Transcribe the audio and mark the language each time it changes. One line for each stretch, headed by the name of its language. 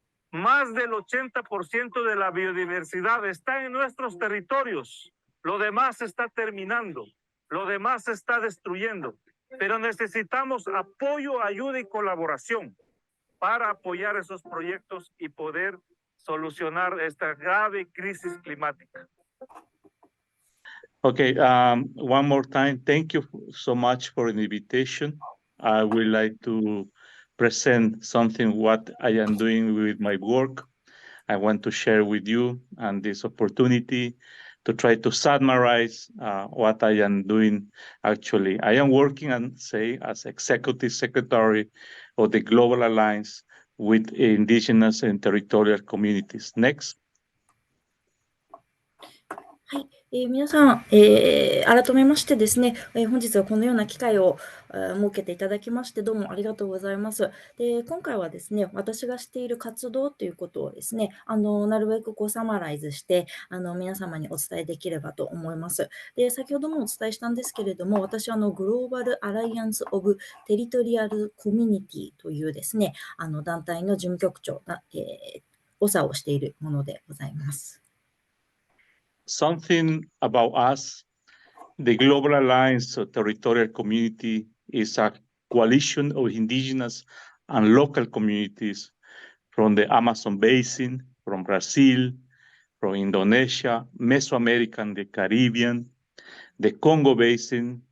Spanish: Más del 80% de la biodiversidad está en nuestros territorios. Lo demás está terminando, lo demás se está destruyendo, pero necesitamos apoyo, ayuda y colaboración para apoyar esos proyectos y poder solucionar esta grave crisis climática.
English: Okay, one more time, thank you so much for the invitation. I would like to present something what I am doing with my work. I want to share with you and this opportunity to try to summarize what I am doing. Actually, I am working as Executive Secretary of the Global Alliance with Indigenous and Territorial Communities. Next.
Japanese: はい、皆さん、改めましてですね、本日はこのような機会を設けていただきましてどうもありがとうございます。で、今回はですね、私がしている活動ということをですね、なるべくサマライズして皆様にお伝えできればと思います。で、先ほどもお伝えしたんですけれども、私はグローバルアライアンスオブテリトリアルコミュニティというですね、団体の事務局長が、補佐をしているものでございます。
English: Something about us, the Global Alliance of Territorial Community is a coalition of indigenous and local communities from the Amazon Basin, from Brazil, from Indonesia, Mesoamerica and the Caribbean, the Congo Basin.